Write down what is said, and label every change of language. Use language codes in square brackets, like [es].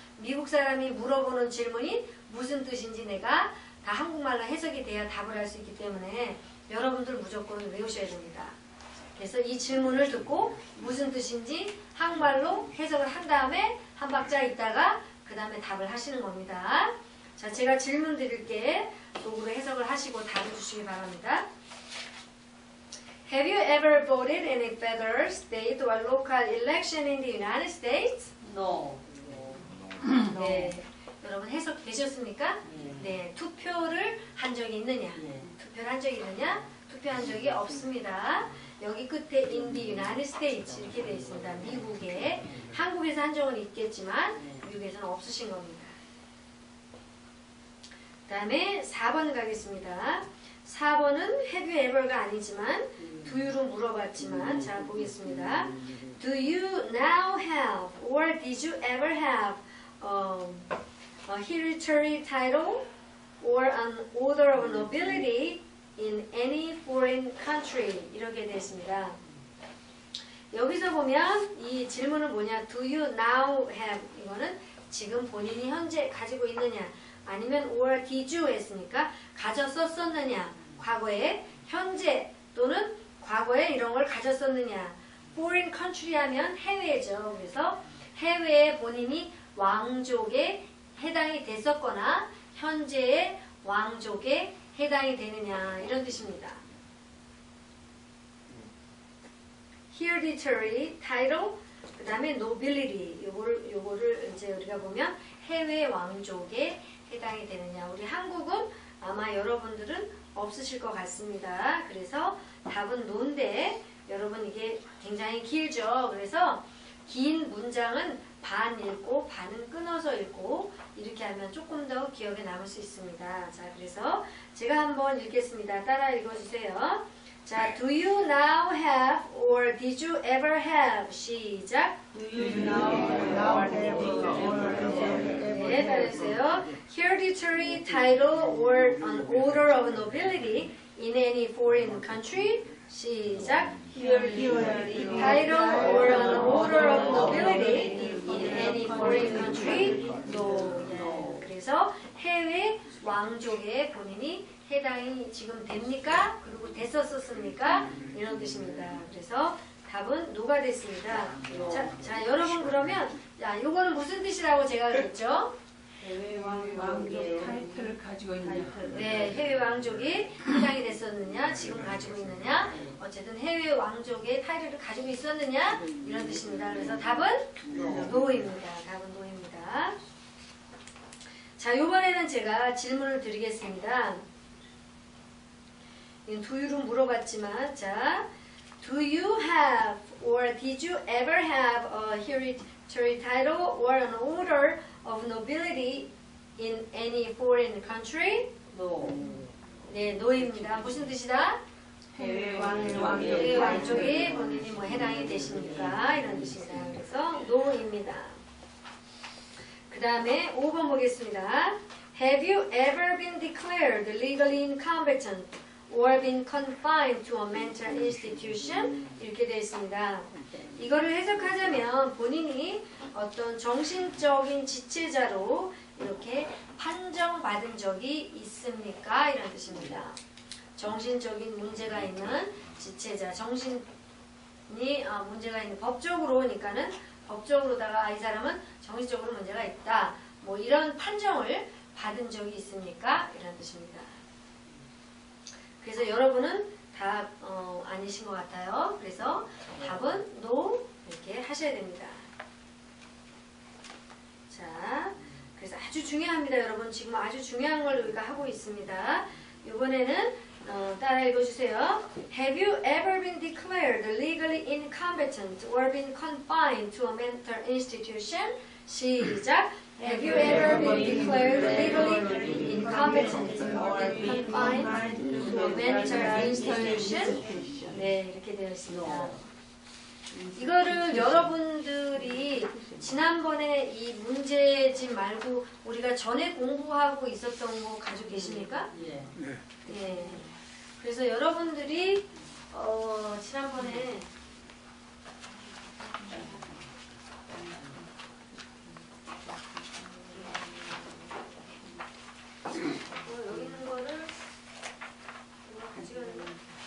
[ko] 미국 사람이 물어보는 질문이 무슨 뜻인지 내가 다 한국말로 해석이 돼야 답을 할 수 있기 때문에 여러분들 무조건 외우셔야 됩니다. 그래서 이 질문을 듣고 무슨 뜻인지 한국말로 해석을 한 다음에 한 박자 있다가 그 다음에 답을 하시는 겁니다. 자, 제가 질문 드릴게 속으로 해석을 하시고 답을 주시기 바랍니다. [en] Have you ever voted in a federal, state, or local election in the United States? No. [ko] 네, 여러분 해석 되셨습니까? 네, 투표를 한 적이 있느냐? 투표를 한 적이 있느냐? 투표한 적이 없습니다. 여기 끝에 [en] in the United States [ko] 이렇게 되어 있습니다. 미국에, 한국에서 한 적은 있겠지만 미국에서는 없으신 겁니다. 그 다음에 4번 가겠습니다. 4번은 [en] have you ever [ko] 가 아니지만 [en] do you [ko] 로 물어봤지만 자 보겠습니다. [en] Do you now have or did you ever have a hereditary title or an order of nobility in any foreign country [ko] 이렇게 되어 있습니다. 여기서 보면 이 질문은 뭐냐? [en] Do you now have [ko] 이거는 지금 본인이 현재 가지고 있느냐 아니면 [en] or did you [ko] 했으니까 가졌었느냐 과거에 현재 또는 과거에 이런 걸 가졌었느냐 [en] foreign country [ko] 하면 해외죠. 그래서 해외에 본인이 왕족에 해당이 됐었거나 현재의 왕족에 해당이 되느냐 이런 뜻입니다. [en] hereditary title [ko] 그 다음에 nobility 요거를 이제 우리가 보면 해외 왕족에 해당이 되느냐. 우리 한국은 아마 여러분들은 없으실 것 같습니다. 그래서 답은 no인데 여러분 이게 굉장히 길죠. 그래서 긴 문장은 반 읽고 반은 끊어서 읽고 이렇게 하면 조금 더 기억에 남을 수 있습니다. 자, 그래서 제가 한번 읽겠습니다. 따라 읽어주세요. [en] 자, do you now have or did you ever have? [ko] 시작. [en] Do you now have [ko] 네, 따라해주세요. [en] Hereditary title or an order of nobility in any foreign country. [ko] 시작. [en] Hereditary title or an order of nobility in any foreign country. No. [ko] 그래서 해외 왕족에 본인이 해당이 지금 됩니까? 그리고 됐었습니까? 이런 뜻입니다. 그래서 답은 노가 됐습니다. 자, 여러분 그러면 자, 요거는 무슨 뜻이라고 제가 그랬죠? 해외 왕족의 타이틀을 가지고 있는. 네, 해외 왕족이 해당이 됐었느냐, 지금 가지고 있느냐, 어쨌든 해외 왕족의 타이틀을 가지고 있었느냐 이런 뜻입니다. 그래서 답은 노입니다. 답은 노입니다. 자, 이번에는 제가 질문을 드리겠습니다. [en] Do you [ko] 로 물어봤지만, [en] 자, Do you have or did you ever have a hereditary title or an order of nobility in any foreign country? 노. [ko] 네, 노입니다. 무슨 뜻이다? 해외 해외 왕족의 왕족이 본인이 뭐 해당이 되십니까? 이런 뜻입니다. 그래서 노입니다. 그 다음에 5번 보겠습니다. [en] Have you ever been declared legally incompetent or been confined to a mental institution? [ko] 이렇게 되어 있습니다. 이거를 해석하자면 본인이 어떤 정신적인 지체자로 이렇게 판정받은 적이 있습니까? 이런 뜻입니다. 정신적인 문제가 있는 지체자, 정신이 문제가 있는 법적으로니까는 법적으로다가 이 사람은 정신적으로 문제가 있다. 뭐 이런 판정을 받은 적이 있습니까? 이런 뜻입니다. 그래서 여러분은 다 아니신 것 같아요. 그래서 답은 no 이렇게 하셔야 됩니다. 자, 그래서 아주 중요합니다, 여러분. 지금 아주 중요한 걸 우리가 하고 있습니다. 이번에는 따라 읽어주세요. [en] Have you ever been declared legally incompetent or been confined to a mental institution? [ko] 시작. [en] Have you ever been declared legally incompetent or been confined to a mental institution? [ko] 네, 이렇게 되어 있습니다. 이거를 여러분들이 지난번에 이 문제집 말고 우리가 전에 공부하고 있었던 거 가지고 계십니까? 예. 네. 네. 그래서 여러분들이 지난번에 여기 있는 거를 이거 가져가는 거